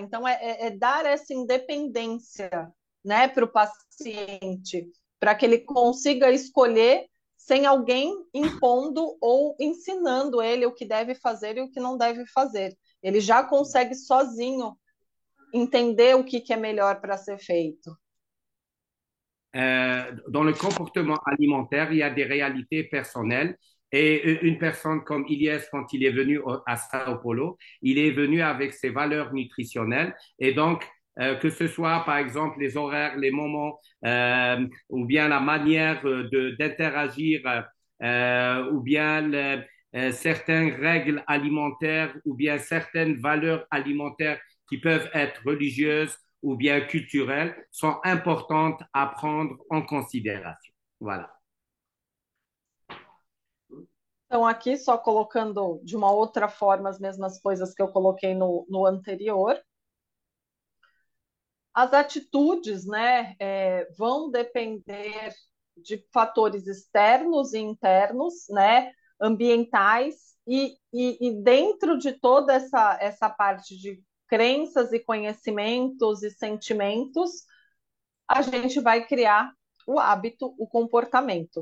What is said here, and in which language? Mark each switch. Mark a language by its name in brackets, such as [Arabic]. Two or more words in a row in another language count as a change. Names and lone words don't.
[Portuguese] Então, é dar essa independência, né, para o paciente, para que ele consiga escolher sem alguém impondo ou ensinando ele o que deve fazer e o que não deve fazer. Ele já consegue sozinho entender o que é melhor para ser feito. [French] Dans le comportement alimentaire, il y a des réalités personnelles. Et une personne comme Ilyes, quand il est venu à Sao Paulo, il est venu avec ses valeurs nutritionnelles. Et donc, que ce soit, par exemple, les horaires, les moments, ou bien la manière d'interagir, ou bien certaines règles alimentaires, ou bien certaines valeurs alimentaires qui peuvent être religieuses ou bien culturelles sont importantes à prendre en considération. Voilà. [Portuguese] Então, aqui, só colocando de uma outra forma as mesmas coisas que eu coloquei no anterior. As atitudes, né, vão depender de fatores externos e internos, né, ambientais, e dentro de toda essa parte de crenças e conhecimentos e sentimentos, a gente vai criar o hábito, o comportamento.